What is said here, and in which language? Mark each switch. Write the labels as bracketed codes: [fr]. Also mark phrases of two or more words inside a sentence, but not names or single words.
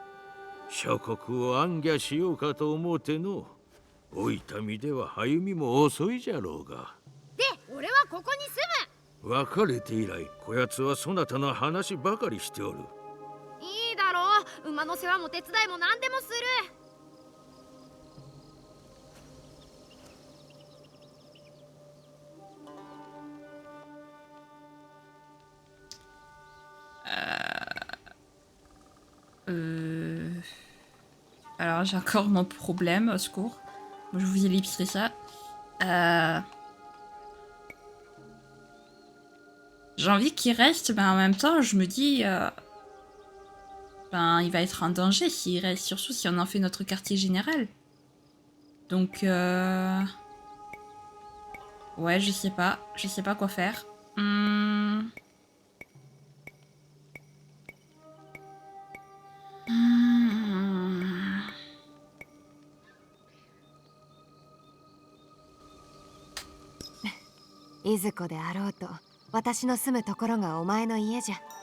[ja] 諸国を暗記しようかと思うての。老いた身では歩みも遅いじゃろうが。で、俺はここに住む。別れて以来こやつはそなたの話ばかりしておる。いいだろう。馬の世話も手伝いも何でもする。 [fr] Alors, j'ai encore mon problème, au secours. Bon, je vous ellipserai ça. J'ai envie qu'il reste, mais en même temps, je me dis... Ben, il va être en danger s'il reste, surtout si on en fait notre quartier général. Donc, ouais, je sais pas. Je sais pas quoi faire. [ja] いずこであろうと、私の住むところがお前の家じゃ。